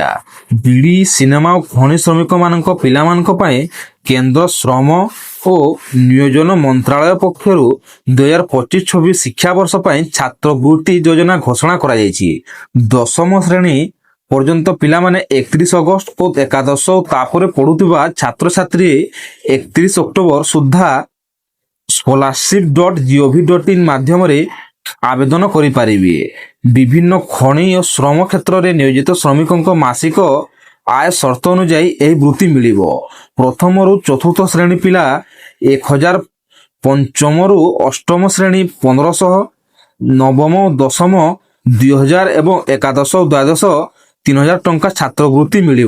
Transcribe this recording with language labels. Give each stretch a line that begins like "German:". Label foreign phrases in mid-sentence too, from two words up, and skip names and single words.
Odia: ବିଡ଼ି, ସିନେମା ଓ ଖଣି ଶ୍ରମିକମାନଙ୍କ ପିଲାମାନଙ୍କ ପାଇଁ କେନ୍ଦ୍ର ଶ୍ରମ ଓ ନିୟୋଜନ ମନ୍ତ୍ରାଳୟ ପକ୍ଷରୁ 2025-26 ଶିକ୍ଷାବର୍ଷ ପାଇଁ ଛାତ୍ରବୃତ୍ତି ଯୋଜନା ଘୋଷଣା କରାଯାଇଛି। 10ମ ଶ୍ରେଣୀ ପର୍ଯ୍ୟନ୍ତ ପିଲାମାନେ 31 ଅଗଷ୍ଟ ଓ ଏକାଦଶ ଓ ତାପରେ ପଢୁଥିବା ଛାତ୍ରଛାତ୍ରୀ 31 ଅକ୍ଟୋବର ସୁଦ୍ଧା scholarship.gov.in ମାଧ୍ୟମରେ ଆବେଦନ କରିପାରିବେ। ବିଭିନ୍ନ ଖଣି ଓ ଶ୍ରମ କ୍ଷେତ୍ରରେ ନିୟୋଜିତ ଶ୍ରମିକଙ୍କ ମାସିକ ଆୟ ସର୍ତ୍ତ ଅନୁଯାୟୀ ଏହି ବୃତ୍ତି ମିଳିବ। ପ୍ରଥମରୁ ଚତୁର୍ଥ ଶ୍ରେଣୀ ପିଲା 1000, ପଞ୍ଚମରୁ ଅଷ୍ଟମ ଶ୍ରେଣୀ 1500, ନବମ ଓ ଦଶମ 2000 ଏବଂ ଏକାଦଶ ଓ ଦ୍ୱାଦଶ 3000 ଟଙ୍କା ଛାତ୍ରବୃତ୍ତି ମିଳିବ।